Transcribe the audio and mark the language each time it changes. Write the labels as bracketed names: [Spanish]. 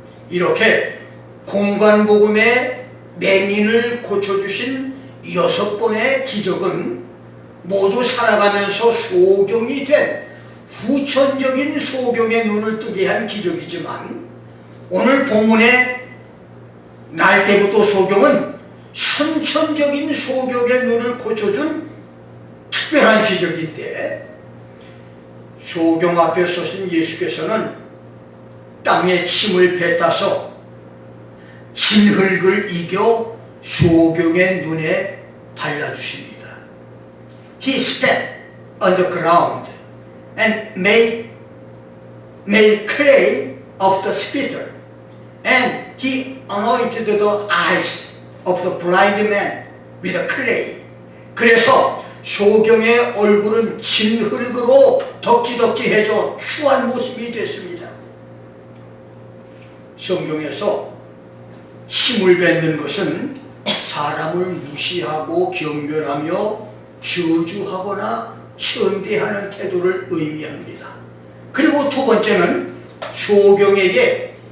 [Korean] 이렇게 공관복음의 맹인을 고쳐주신 6번의 기적은 모두 살아가면서 소경이 된 후천적인 소경의 눈을 뜨게 한 기적이지만, 오늘 본문의 날 때부터 소경은 선천적인 소경의 눈을 고쳐준 특별한 기적인데, 소경 앞에 서신 예수께서는 땅에 침을 뱉어서 진흙을 이겨 소경의 눈에 발라주십니다. [English] He spat on the ground and made clay of the spittle, and he anointed the eyes of the blind man with the clay. [Korean] 그래서 소경의 얼굴은 진흙으로 덕지덕지해져 추한 모습이 됐습니다. 성경에서 침을 뱉는 것은 사람을 무시하고 경멸하며 저주하거나 천대하는 태도를 의미합니다. 그리고 두 번째는 소경에게